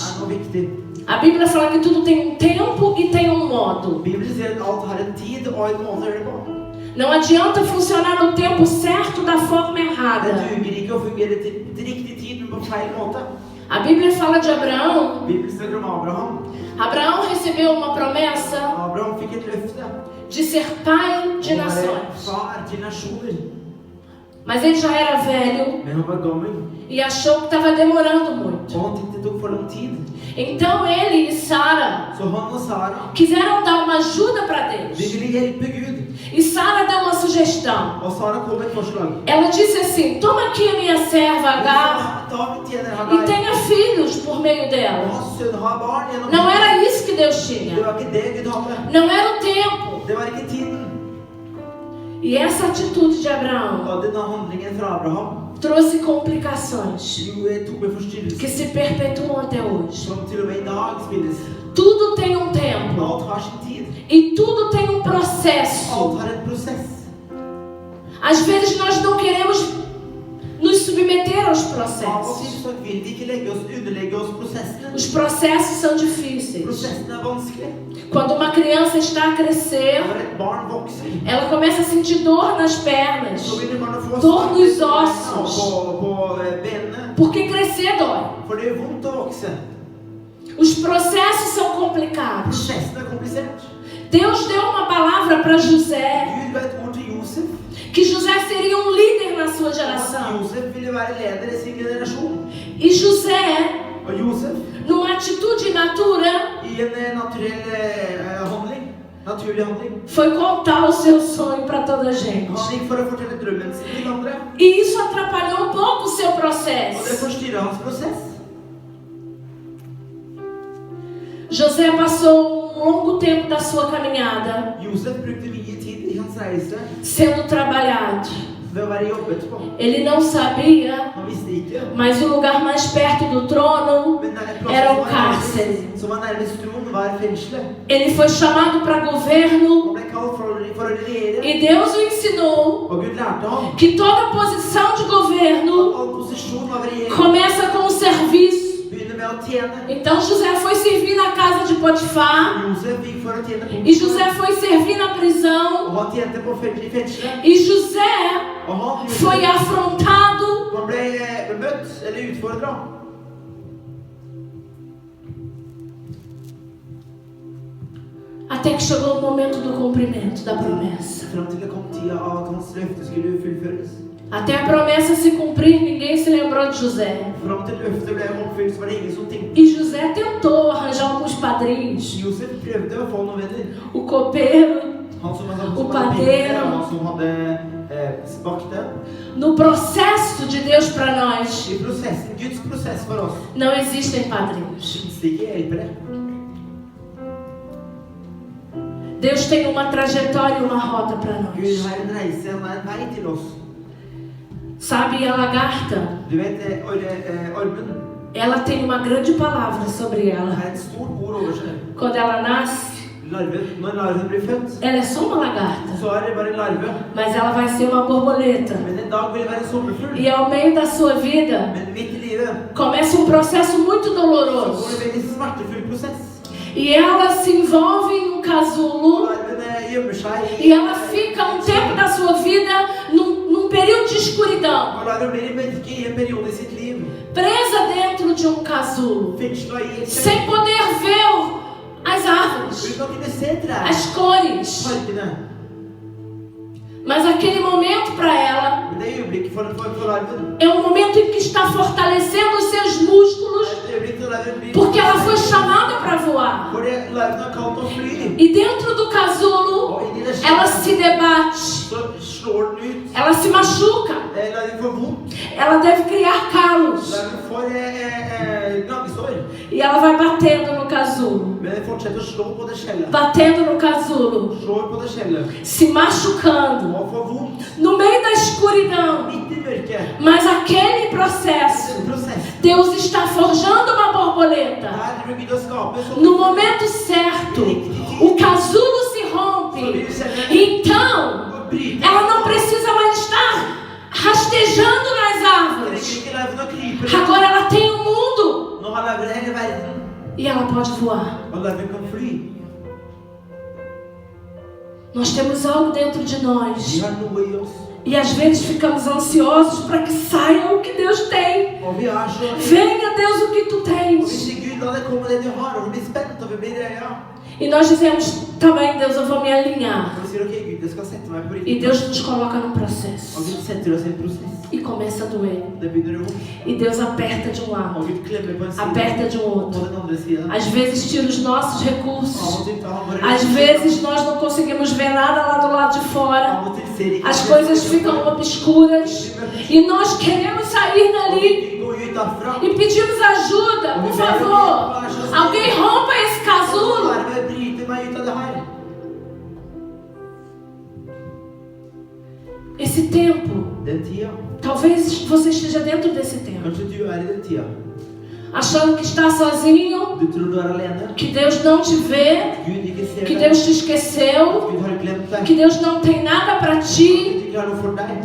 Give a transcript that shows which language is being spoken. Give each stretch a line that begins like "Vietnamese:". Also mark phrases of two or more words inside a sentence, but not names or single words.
Norwegian: er noe viktig.
Portuguese: A Bíblia fala que tudo tem um tempo e tem um modo.
Norwegian: Bibelen sier at alt har en tid og en måte å gjøre det på.
Portuguese: Não adianta funcionar no tempo certo da forma
Norwegian: Det
Portuguese: errada.
Norwegian: duger ikke å fungere til riktig tid, men på feil måte.
Portuguese: A Bíblia fala de Abraão.
Norwegian: Bibelen snakker om Abraham.
Portuguese: Abraão recebeu uma promessa
Norwegian: Abraham fikk et løfte
Portuguese: de ser pai de
Norwegian: om å være
Portuguese: nações.
Norwegian: far til nasjoner.
Portuguese: Mas ele já era velho
Norwegian: Men han var gammel,
Portuguese: e achou que estava demorando muito.
Norwegian: og han tenkte det tok for lang tid.
Portuguese: Então ele e Sara
Norwegian: Så han og Sara,
Portuguese: quiseram dar uma ajuda para de Deus.
Norwegian: ville hjelpe Gud.
Portuguese: E Sara deu uma sugestão.
Norwegian: Og Sara kom med et forslag.
Portuguese: Ela disse assim: toma aqui a minha serva Agar
Norwegian: Ta min tjener
Portuguese: e
Norwegian: Hagar,
Portuguese: tenha filhos por meio
Norwegian: og
Portuguese: dela.
Norwegian: ha sønn, ha barn gjennom
Portuguese: Não
Norwegian: henne.
Portuguese: era isso que Deus
Norwegian: Det
Portuguese: tinha.
Norwegian: var ikke det Gud hadde.
Portuguese: Não era o tempo.
Norwegian: Det var ikke tiden.
Portuguese: E essa atitude de Abraão
Norwegian: Og denne handlingen fra Abraham
Portuguese: trouxe complicações
Norwegian: tok med forstyrrelser.
Portuguese: que se perpetuam até hoje.
Norwegian: Som til og med i dag spilles.
Portuguese: Tudo tem um tempo
Norwegian: Alt har sin tid.
Portuguese: e tudo tem um processo.
Norwegian: Alt har en prosess.
Portuguese: Às vezes nós não queremos nos submeter aos
Norwegian: Av og
Portuguese: processos.
Norwegian: til så vil vi ikke underlegge oss prosessene.
Portuguese: Os processos são difíceis.
Norwegian: Prosessene er vanskelig.
Portuguese: Quando uma criança está a crescer,
Norwegian: Når et barn vokser,
Portuguese: ela começa a sentir dor nas pernas,
Norwegian: så begynner man å få
Portuguese: dor nos
Norwegian: smerter
Portuguese: ossos,
Norwegian: på benene.
Portuguese: porque crescer dói.
Norwegian: For det er vondt å vokse.
Portuguese: Os processos são complicados.
Norwegian: Prosessen er komplisert.
Portuguese: Deus deu uma palavra para José,
Norwegian: Gud ga et ord til Josef.
Portuguese: que José seria um líder na sua
Norwegian: At
Portuguese: geração.
Norwegian: Josef ville være leder i sin generasjon.
Portuguese: E José,
Norwegian: Og Josef,
Portuguese: numa atitude imatura,
Norwegian: i en naturlig handling,
Portuguese: foi contar o seu sonho para toda a gente.
Norwegian: han gikk for å fortelle drømmen sin til andre.
Portuguese: E isso atrapalhou um pouco o seu
Norwegian: Og det
Portuguese: processo.
Norwegian: forstyrret hans prosess.
Portuguese: José passou um longo tempo da sua caminhada
Norwegian: Josef brukte mye tid i hans reise
Portuguese: sendo trabalhado.
Norwegian: ved å være jobbet på.
Portuguese: Ele não sabia,
Norwegian: Han visste ikke,
Portuguese: mas o lugar mais perto do trono
Norwegian: men en
Portuguese: era o
Norwegian: plass
Portuguese: cárcere.
Norwegian: som var nærmest tronen, var fengselet.
Portuguese: Ele foi chamado para governo
Norwegian: Han ble kalt for å regjere,
Portuguese: e Deus o ensinou
Norwegian: og Gud lærte ham
Portuguese: que toda posição de governo
Norwegian: at all posisjon av regjering
Portuguese: começa com o serviço.
Norwegian: begynner med å tjene.
Portuguese: Então José foi servir na casa de Potifar
Norwegian: Josef gikk for å tjene på,
Portuguese: e José foi servir na prisão
Norwegian: og han tjente på i fengselet.
Portuguese: e José
Norwegian: Og han
Portuguese: foi afrontado
Norwegian: han ble møtt eller utfordret.
Portuguese: até que chegou o momento do cumprimento da promessa.
Norwegian: Fram til det kom tida av at hans løfte skulle fullføres.
Portuguese: Até a promessa se cumprir, ninguém se lembrou de José.
Norwegian: Fram til løftet ble oppfylt, så var det ingen som tenkte.
Portuguese: E José tentou arranjar alguns padrinhos.
Norwegian: Josef prøvde å få noen venner.
Portuguese: O copeiro,
Norwegian: Han som
Portuguese: O
Norwegian: hadde
Portuguese: padeiro.
Norwegian: pinne, og han som hadde bakte.
Portuguese: no processo de Deus para nós,
Norwegian: I prosessen, Guds prosess for oss,
Portuguese: não existem padrinhos.
Norwegian: finnes det ikke hjelpere.
Portuguese: Deus tem uma trajetória e uma rota para
Norwegian: Gud
Portuguese: nós.
Norwegian: har en reise, han har en vei til oss.
Portuguese: Sabe, a lagarta,
Norwegian: Du vet, ormen
Portuguese: ela tem uma grande palavra sobre ela.
Norwegian: har et stort ord over seg.
Portuguese: Quando ela nasce,
Norwegian: Når larven blir født,
Portuguese: ela é só uma lagarta,
Norwegian: så er det bare en larve.
Portuguese: mas ela vai ser uma borboleta.
Norwegian: Men en dag vil det være en sommerfugl.
Portuguese: E ao meio da sua vida,
Norwegian: Men midt i livet,
Portuguese: começa um processo muito
Norwegian: så går
Portuguese: doloroso.
Norwegian: det veldig smertefull prosess.
Portuguese: E ela se envolve em um casulo.
Norwegian: Larvene gjemmer seg
Portuguese: E ela fica um tempo da sua vida num período de escuridão,
Norwegian: og larven blir i mørke i en periode i sitt liv.
Portuguese: presa dentro de um casulo,
Norwegian: Fengslet i et
Portuguese: sem poder ver as árvores,
Norwegian: uten å kunne se trær,
Portuguese: as cores.
Norwegian: parkene.
Portuguese: Mas aquele momento para ela
Norwegian: Men det øyeblikket for larven,
Portuguese: é um momento em que está fortalecendo os seus músculos,
Norwegian: det øyeblikket når larven blir
Portuguese: porque ela foi chamada para voar.
Norwegian: fordi larven har kalt å fly.
Portuguese: E dentro do casulo,
Norwegian: Og inni det
Portuguese: ela
Norwegian: skjæret,
Portuguese: se debate,
Norwegian: så slår den ut.
Portuguese: ela se machuca,
Norwegian: Larven får vondt.
Portuguese: ela deve criar calos.
Norwegian: Larven får gnagsår.
Portuguese: E ela vai batendo no casulo,
Norwegian: Men den fortsetter å slå på det skjellet.
Portuguese: batendo no casulo,
Norwegian: Slår på det skjellet.
Portuguese: se machucando,
Norwegian: Og får vondt.
Portuguese: no meio da escuridão.
Norwegian: Midt i mørket.
Portuguese: Mas aquele processo,
Norwegian: En prosess.
Portuguese: Deus está forjando uma borboleta.
Norwegian: Der blir Gud å skape sånn.
Portuguese: No momento certo, o casulo se rompe. Então, ela não precisa mais estar rastejando nas árvores.
Norwegian: Trenger ikke larven å krype.
Portuguese: Agora ela tem um mundo
Norwegian: Nå har larven hele verden.
Portuguese: e ela pode voar.
Norwegian: Og larven kan fly.
Portuguese: Nós temos algo dentro de
Norwegian: Vi
Portuguese: nós.
Norwegian: har noe i oss.
Portuguese: E às vezes ficamos ansiosos para que saia o que Deus tem.
Norwegian: Og vi er så...
Portuguese: Venha, Deus, o que tu
Norwegian: Og vi
Portuguese: tens.
Norwegian: sier Gud, la det komme det du har. Og vi blir spent, og vi blir
Portuguese: E nós dizemos, tá bem, Deus, eu vou me alinhar.
Norwegian: Og vi sier, ok Gud, jeg skal sette meg på
Portuguese: E
Norwegian: riktig.
Portuguese: Deus nos coloca num
Norwegian: Og
Portuguese: processo.
Norwegian: Gud setter oss i en prosess.
Portuguese: E começa a doer.
Norwegian: Det begynner å vondt.
Portuguese: E Deus aperta de um lado,
Norwegian: Og Gud klemmer på en side.
Portuguese: aperta de um
Norwegian: Og på
Portuguese: outro.
Norwegian: den andre siden.
Portuguese: Às vezes tira os nossos
Norwegian: Av
Portuguese: recursos.
Norwegian: og til tar han våre
Portuguese: Às vezes nós não conseguimos ver nada lá do lado de fora.
Norwegian: Av og til ser ikke
Portuguese: As
Norwegian: det.
Portuguese: coisas ficam obscuras. E nós queremos sair dali.
Norwegian: Gå ut derfra.
Portuguese: E pedimos ajuda, por favor. Alguém rompa esse casulo.
Norwegian: Larve bryter meg ut av det her.
Portuguese: Esse tempo,
Norwegian: Den tida.
Portuguese: talvez você esteja dentro desse tempo,
Norwegian: Kanskje du I den tida.
Portuguese: achando que está sozinho,
Norwegian: Du tror du alene.
Portuguese: que Deus não te vê,
Norwegian: Gud ikke ser
Portuguese: que
Norwegian: deg.
Portuguese: Deus te esqueceu,
Norwegian: Gud har glemt deg.
Portuguese: que Deus não tem nada para
Norwegian: Gud
Portuguese: ti,
Norwegian: ikke har noe for deg.